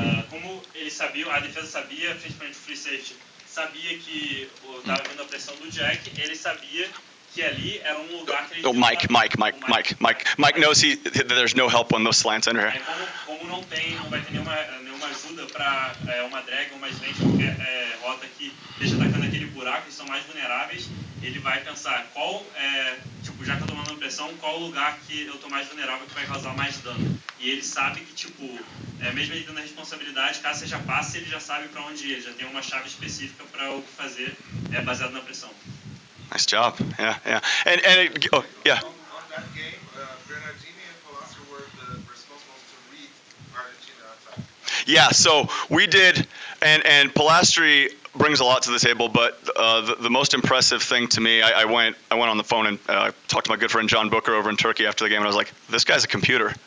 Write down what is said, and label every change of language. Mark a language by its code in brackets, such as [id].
[pt] Como eles sabiam, a defesa sabia, principalmente o free safety, sabia que estava vindo a pressão do Jack, ele sabia que ali era lugar que ele... [en] Mike knows there's no help on those slants under here. [pt] Como não vai ter nenhuma ajuda para uma drag ou uma slant, qualquer rota que esteja atacando aquele buraco, eles são mais vulneráveis, ele vai pensar já que eu tô mandando pressão, qual lugar que eu tô mais vulnerável que vai causar mais dano. E ele sabe que, mesmo ele tendo a responsabilidade, caso seja passe, ele já sabe para onde ir, ele já tem uma chave específica para o que fazer baseado na pressão. [en] Nice job. Yeah. And On that game, Bernardini and Palacio were the responsible to read Argentina attack. Yeah, so we did, and Palastri brings a lot to the table, but the most impressive thing to me, I went on the phone and talked to my good friend John Booker over in Turkey after the game, and I was like, this guy's a computer.